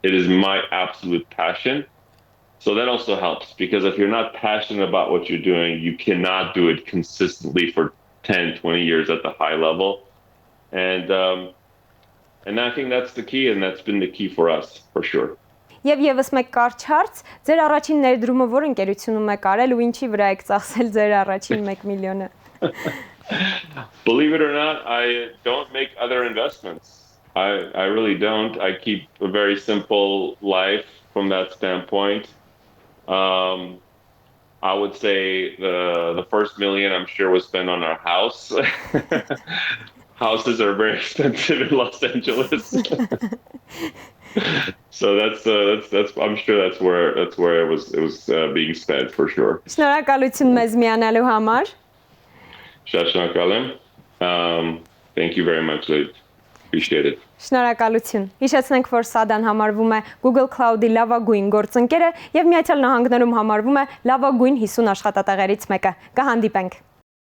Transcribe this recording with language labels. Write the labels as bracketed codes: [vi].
[en] It is my absolute passion. So that also helps because if you're not passionate about what you're doing, you cannot do it consistently for 10, 20 years at the high level. And I think that's the key, and that's been the key for us, for sure. [hy] Եվ եւս մեկ կարճ հարց, ձեր առաջին ներդրումը որ ընկերությունում եք արել ու ինչի վրա եք ծախսել ձեր առաջին 1 միլիոնը? [en] Believe it or not, I don't make other investments. I really don't. I keep a very simple life from that standpoint. I would say the first million I'm sure was spent on our house. Houses are very expensive in Los Angeles. So that's I'm sure that's where it was being spent for sure. [hy] Շնորհակալություն մեզ միանալու համար. Շնորհակալ եմ. [en] Thank you very much, Liv. Appreciate it. [hy] Շնորհակալություն։ Հիշեցնենք, որ SADA-ն համարվում է Google Cloud-ի լավագույն գործընկերը եւ Միացյալ Նահանգներում համարվում է լավագույն 50 աշխատատեղերից մեկը։ Կհանդիպենք։